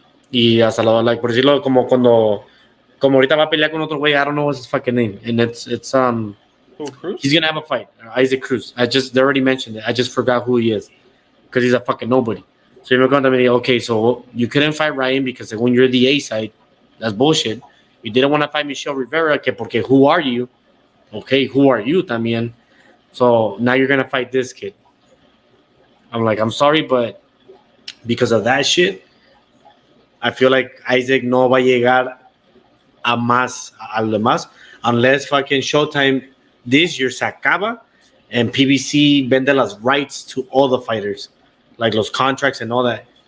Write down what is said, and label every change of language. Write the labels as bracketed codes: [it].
[es] Y hasta lo, like, por decirlo, como ahorita va a pelear con otro güey, [en] I don't know what's his fucking name, and it's Cruz? he's gonna have a fight, Isaac Cruz. They already mentioned it. I just forgot who he is because he's a fucking nobody. So you're going to be okay. So you couldn't fight Ryan because when you're the A side, that's bullshit. You didn't want to fight Michelle Rivera, porque who are you? Okay, who are you, también? So now you're gonna fight this kid. I'm like, I'm sorry, but because of that shit, I feel like Isaac [es] no va a llegar a lo más [en] unless fucking Showtime this year [es] se acaba [en] and PBC vende las rights to all the fighters, like los contracts and all that.